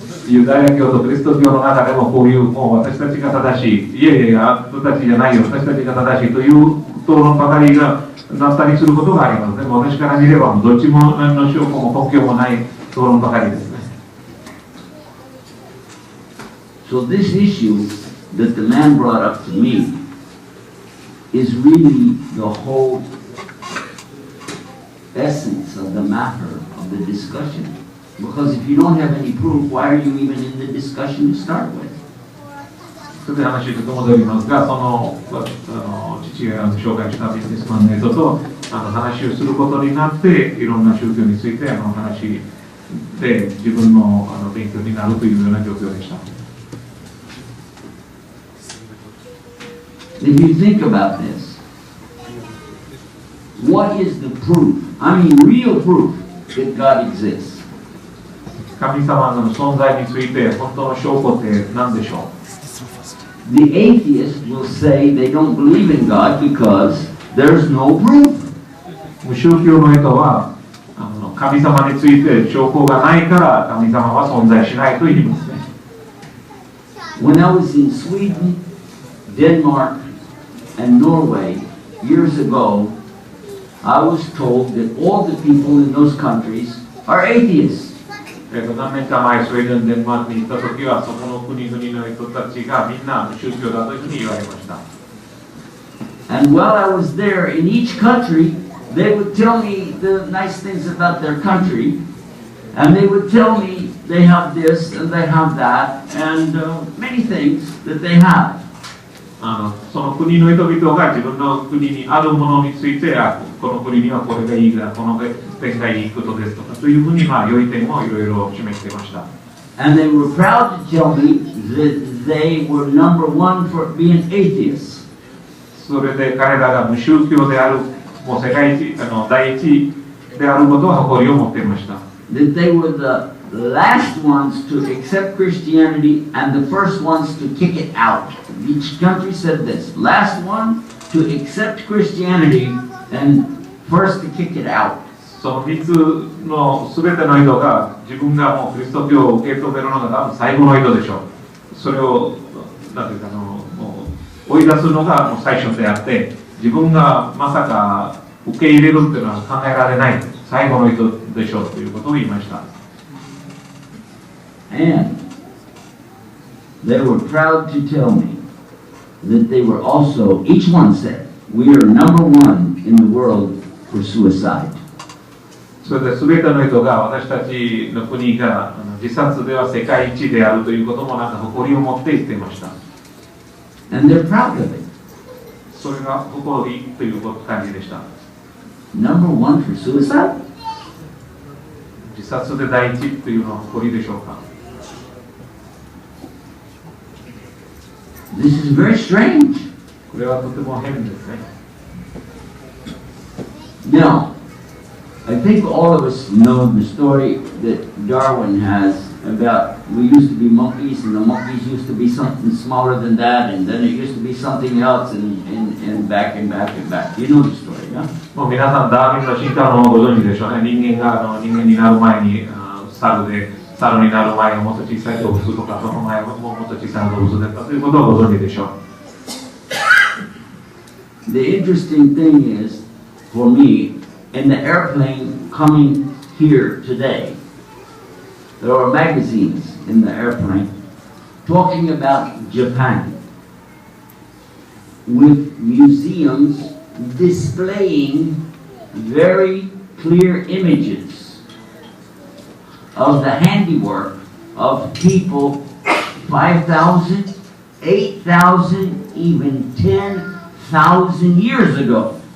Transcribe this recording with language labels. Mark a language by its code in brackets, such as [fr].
[ja] ユダヤ教とキリスト教の中でもこういうもう私たちが正しい、いやいや、あなたたちじゃないよ、私たちが正しいという討論ばかりがなったりすることがあります。でも私から見ればどっちも何の証拠も根拠もない討論ばかりですね。 [en] So this issue that the man brought up to me is really the whole essence of the matter of the discussion. Because if you don't have any proof, why are you even in the discussion to start with? [ja] それで話に戻りますが、父が紹介したビジネスマンの映像と話をすることになって、いろんな宗教について話で自分の勉強になるというような状況でした。 [en] If you think about this, what is the proof? I mean, real proof that God exists. [ja] 神様の存在について本当の証拠って何でしょう？ [en] The atheist will say they don't believe in God because there's no proof. [ja] 無宗教の人は神様について証拠がないから神様は存在しないと言いますね。 [en] When I was in Sweden, Denmark, and Norway years ago, I was told that all the people in those countries are atheists. [ja] 何年か前、スウェーデン、デンマークに行った時は、そこの国々の人たちがみんな宗教だというふうに言われました。 [en] And while I was there, in each country, they would tell me the nice things about their country, and they would tell me they have this and they have that, and many things that they have. [ja] その国の人々が自分の国にあるものについて、この国にはこれがいいが、この点がいいことですとか、というふうに良い点をいろいろ示していました。 [en] And they were proud to tell me that they were number one for being atheists. [ja] それで彼らが無宗教である、もう世界一第一であることを誇りを持っていました。 [en] That they were the last ones to accept Christianity and the first ones to kick it out. Each country said this. Last one to accept Christianity and first to kick it out. [ja] その3つの全ての人が自分がもうキリスト教を受け止めるのが多分最後の人でしょう。それをなんていうかもう追い出すのがもう最初であって、自分がまさか受け入れるっていうのは考えられない最後の人でしょうということを言いました。 [en] And they were proud to tell me that they were also, each one said, we are number one in the world for suicide. [ja] それで全ての人が私たちの国が自殺では世界一であるということもなんか誇りを持って言っていました。 [en] And they're proud of it. [ja] それが誇りという感じでした。 [en] Number one for suicide? [ja] 自殺で第一というのは誇りでしょうか。 [en] This is very strange. [ja] これはとても変ですね。 [en] Now, I think all of us know the story that Darwin has about we used to be monkeys and the monkeys used to be something smaller than that and then it used to be something else and back and back and back. You know the story, yeah? [ja] もう皆さんダーウィンの進化論をご存知でしょうね。人間が人間になる前に猿で、猿になる前がもっと小さい動物とか、その前ももっと小さな動物だったということをご存知でしょう。 [en] The interesting thing is, for me, in the airplane coming here today, there are magazines in the airplane talking about Japan with museums displaying very clear images of the handiwork of people 5,000, 8,000, even 10,000 years ago.